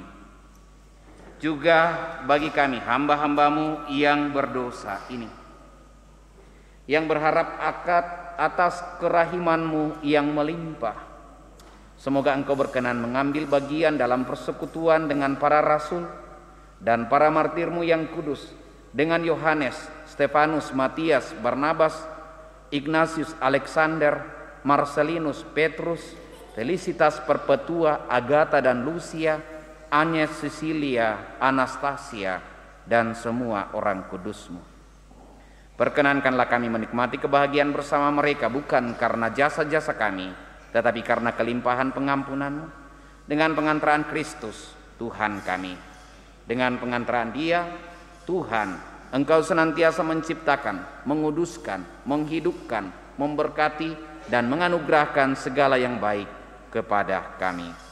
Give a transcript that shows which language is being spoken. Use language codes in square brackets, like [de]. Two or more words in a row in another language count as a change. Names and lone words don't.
[id] Juga bagi kami, hamba-hambamu yang berdosa ini, yang berharap atas kerahiman-Mu yang melimpah, semoga Engkau berkenan mengambil bagian dalam persekutuan dengan para rasul dan para martir-Mu yang kudus, dengan Yohanes, Stefanus, Matias, Barnabas, Ignatius, Alexander, Marcelinus, Petrus, Felicitas, Perpetua, Agatha dan Lucia, Agnes, Cecilia, Anastasia, dan semua orang kudus-Mu. Perkenankanlah kami menikmati kebahagiaan bersama mereka, bukan karena jasa-jasa kami, tetapi karena kelimpahan pengampunan-Mu, dengan pengantaraan Kristus Tuhan kami. Dengan pengantaraan Dia, Tuhan Engkau senantiasa menciptakan, menguduskan, menghidupkan, memberkati, dan menganugerahkan segala yang baik kepada kami.